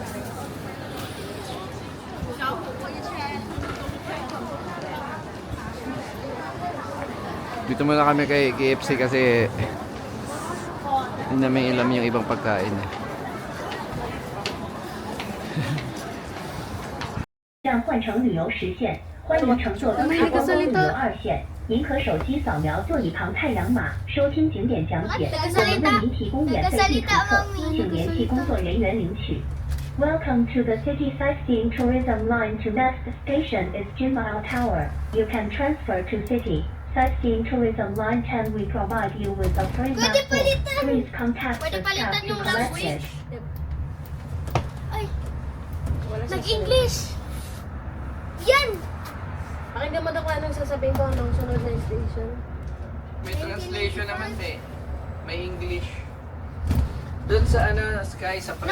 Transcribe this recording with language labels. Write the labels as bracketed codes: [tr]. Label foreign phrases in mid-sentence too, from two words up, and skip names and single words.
[tl] Dito muna kami kay KFC kasi hindi namin ilam yung ibang pagkain. [zh] 站换乘旅游实现，欢迎乘坐东沙观光旅游2线。您可手机扫描座椅旁太阳码，收听景点讲解。我们为您提供免费地图册，请联系工作人员领取。 [en] Welcome to the City Sightseeing Tourism Line. To next station is Jinmao Tower. You can transfer to City Sightseeing Tourism Line 10. We provide you with a free map book. Please contact the staff to collect it. [tl] Ay! Nag-English! Yan! Pakinggan mo daw kung anong sasabihin ko hanggang sunod na station. May translation naman eh. May English. Doon sa ano, Sky, sa French.